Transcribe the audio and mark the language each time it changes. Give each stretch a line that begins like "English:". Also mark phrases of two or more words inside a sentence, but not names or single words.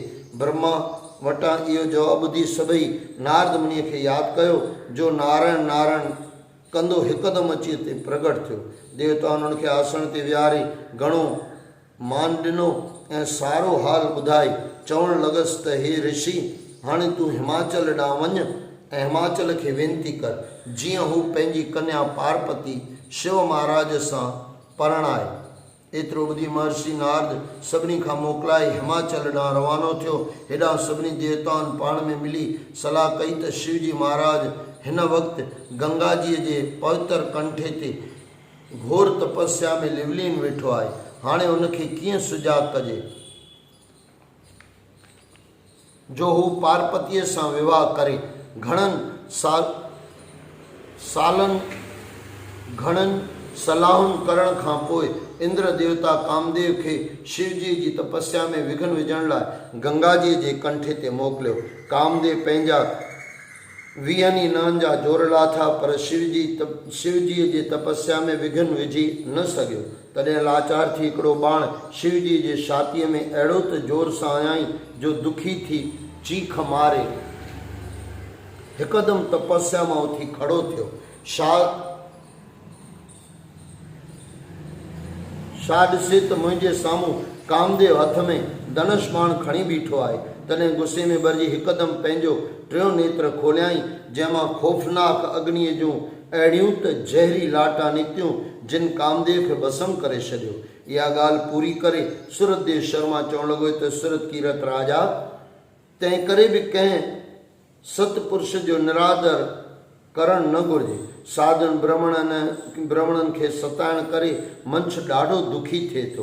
Sindhi: ब्रह्मा वटां इहो जवाबु ॿुधी सभई नारद मुनीअ खे यादि कयो, जो नारायण नारायण कंदो हिकदमि अची हिते प्रगट थियो। देवताउनि हुनखे आसन ते विहारे घणो मान ॾिनो ऐं सारो हाल ॿुधाए चवणु लॻसि त हे ऋषि, हाणे तूं हिमाचल ॾांहुं वञ ऐं हिमाचल खे वेनती कर, जीअं हू पंहिंजी कन्या पार्वती शिव महाराज सां परणाए। एतिरो ॿुधी महर्षि नारद सभिनी खां मोकिलाए हिमाचल ॾांहुं रवानो थियो। हेॾां सभिनी देवताउनि पाण में मिली सलाह कई त शिवजी महाराज हिन वक़्तु गंगाजीअ जे पवित्र कंठे ते घोर तपस्या में लिवलीन वेठो आहे। हाणे हुनखे कीअं सुजाग कजे जो हू पार्वतीअ सां विवाह करे। घणनि सलाहुनि करण खां पोइ इंद्र देवता कामदेव खे शिवजी जी तपस्या में विघ्न विझण लाइ गंगाजीअ जे कंठे ते मोकिलियो। कामदेव पंहिंजा 20 ॾींहंनि जा जोर लाथा, पर शिवजीअ जे तपस्या में विघ्न विझी न सघियो। तॾहिं लाचार थी हिकिड़ो बाण शिवजी जे छातीअ में अहिड़ो त जोर सां हयाईं जो दुखी थी चीख मारे हिकदमि तपस्या मां उथी खड़ो थियो। छा ॾिसे त मुंहिंजे साम्हूं कामदेव हथ में धनुष बाण खणी बीठो आहे। तॾहिं गुस्से में भरिजी हिकदम पंहिंजो टियों नेत्र खोलियाई, जंहिंमां खौफ़नाक अग्नीअ जूं अहिड़ियूं त जहरी लाटा निकितियूं जिन कामदेव खे भस्म करे छॾियो। इहा ॻाल्हि पूरी करे सूरतदेव शर्मा चवणु लॻो त सूरत कीरत राजा, तंहिं करे बि कंहिं सतपुरुष जो निरादर करणु न घुरिजे। साधुनि ब्राह्मणनि खे सताइण करे मंछ ॾाढो दुखी थिए थो।